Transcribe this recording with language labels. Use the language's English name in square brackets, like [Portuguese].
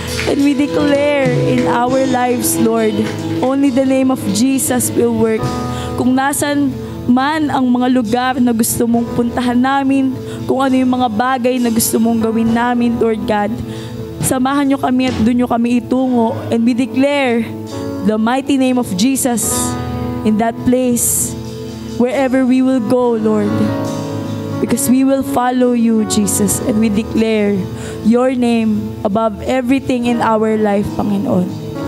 [English] And we declare in our lives, Lord, only the name of Jesus will work. [Filipino] Kung nasan man ang mga lugar na gusto mong puntahan namin, kung ano yung mga bagay na gusto mong gawin namin, Lord God, samahan nyo kami at doon nyo kami itungo. [English] And we declare the mighty name of Jesus in that place, wherever we will go, Lord. Because we will follow you, Jesus. And we declare your name above everything in our life, Panginoon.